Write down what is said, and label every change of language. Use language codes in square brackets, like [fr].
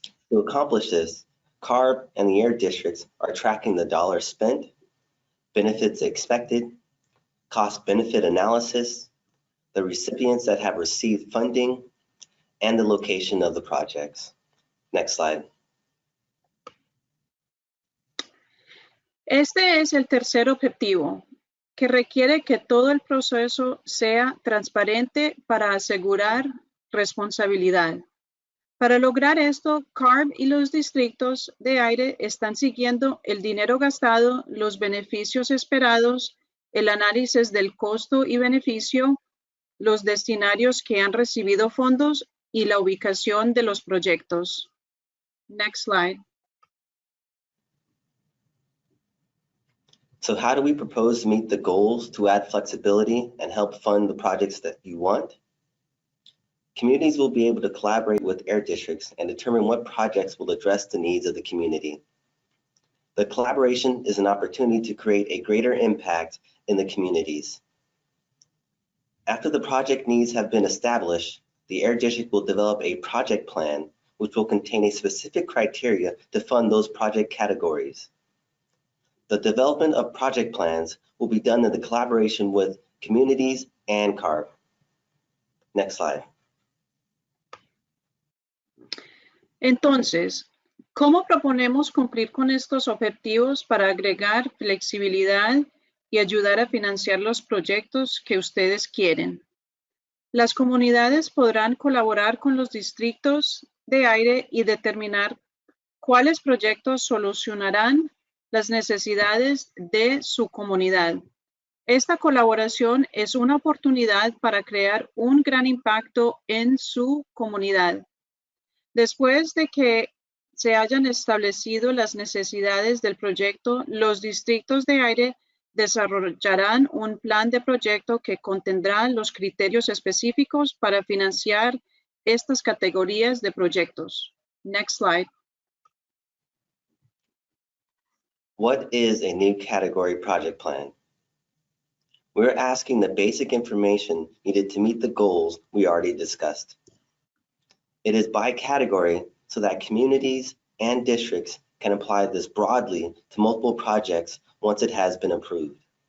[en] To accomplish this, CARB and the air districts are tracking the dollars spent, benefits expected, cost-benefit analysis, the recipients that have received funding, and the location of the projects. Next slide. [es] Este es el tercer objetivo, que requiere que todo el proceso sea transparente para asegurar responsabilidad. Para lograr esto, CARB y los distritos de aire están siguiendo el dinero gastado, los beneficios esperados, el análisis del costo y beneficio, los destinatarios que han recibido fondos y la ubicación de los proyectos. [en] Next slide. So how do we propose to meet the goals to add flexibility and help fund the projects that you want? Communities will be able to collaborate with air districts and determine what projects will address the needs of the community. The collaboration is an opportunity to create a greater impact in the communities. After the project needs have been established, the air district will develop a project plan which will contain a specific criteria to fund those project categories. The development of project plans will be done in the collaboration with communities and CARB. Next slide. [es] Entonces, ¿cómo proponemos cumplir con estos objetivos para agregar flexibilidad y ayudar a financiar los proyectos que ustedes quieren? Las comunidades podrán colaborar con los distritos de aire y determinar cuáles proyectos solucionarán las necesidades de su comunidad. Esta colaboración es una oportunidad para crear un gran impacto en su comunidad. Después de que se hayan establecido las necesidades del proyecto, los distritos de aire desarrollarán un plan de proyecto que contendrá los criterios específicos para financiar estas categorías de proyectos. [en] Next slide. What is a new category project plan? We're asking the basic information needed to meet the goals we already discussed. It is by category so that communities and districts can apply this broadly to multiple projects once it has been approved.